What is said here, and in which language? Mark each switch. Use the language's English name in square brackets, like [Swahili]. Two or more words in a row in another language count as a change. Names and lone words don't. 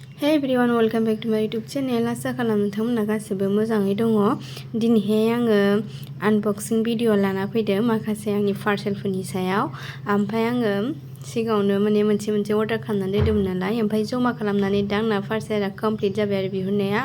[English] Hi everyone, welcome back to my YouTube channel. [Bodo] आसा खालामो नोंथांमोना गासिबो मोजाङै दङ। दिनैहाय आङो [English] unboxing video [Bodo] लाना फैदों माखासे आंनि पार्सेलफोरनि सायाव। ओमफ्राय आङो सिगाङावनो मोनसे अर्डार खालामनानै दोनदोंमोन नालाय, ओमफ्राय जमा खालामनानै दा आंना पार्सेलआ कमप्लिट जाबाय आरो बिहरनाया।